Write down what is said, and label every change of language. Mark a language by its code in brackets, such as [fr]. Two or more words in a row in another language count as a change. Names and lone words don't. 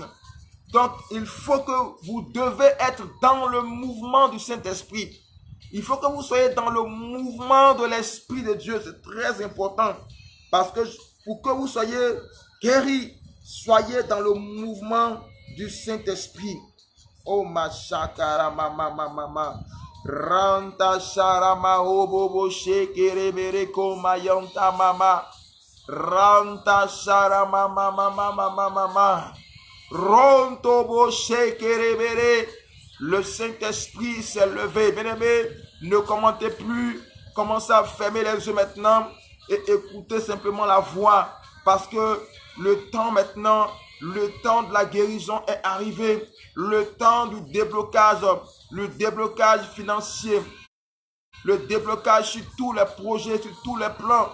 [fr] Donc, il faut que vous devez être dans le mouvement du Saint-Esprit. Il faut que vous soyez dans le mouvement de l'Esprit de Dieu. C'est très important. Parce que pour que vous soyez guéris, soyez dans le mouvement du Saint-Esprit. Oh ma shakara mama mama. Ranta sharama obobo shekere bereko mayonta mama. Ranta sharama mama mama mama. Rontobo shekere bere. Le Saint-Esprit s'est levé. Bien-aimés, ne commentez plus. Commencez à fermer les yeux maintenant et écoutez simplement la voix. Parce que le temps maintenant, le temps de la guérison est arrivé. Le temps du déblocage, le déblocage financier, le déblocage sur tous les projets, sur tous les plans.